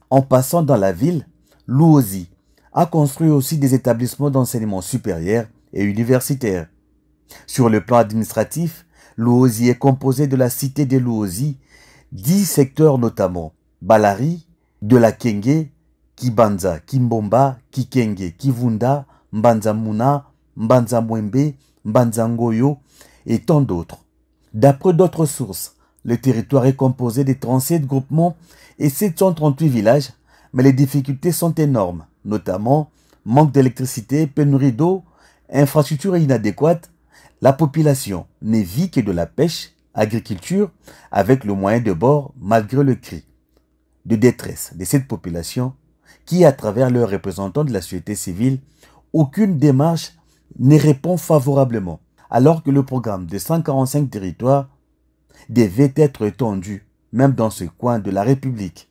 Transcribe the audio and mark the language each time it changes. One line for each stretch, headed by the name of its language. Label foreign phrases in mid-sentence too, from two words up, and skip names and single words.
French: En passant dans la ville, Luozi a construit aussi des établissements d'enseignement supérieur et universitaire. Sur le plan administratif, Luozi est composé de la cité de Luozi, 10 secteurs notamment Balari, de la Kenge, Kibanza, Kimbomba, Kikenge, Kivunda, Mbanza-Muna, Mbanza-Mwembe, Mbanza-Ngoyo et tant d'autres. D'après d'autres sources, le territoire est composé de 37 groupements et 738 villages, mais les difficultés sont énormes, notamment manque d'électricité, pénurie d'eau, infrastructures inadéquates. La population ne vit que de la pêche, agriculture, avec le moyen de bord malgré le cri de détresse de cette population qui, à travers leurs représentants de la société civile, aucune démarche ne répond favorablement, alors que le programme de 145 territoires devait être étendu, même dans ce coin de la République.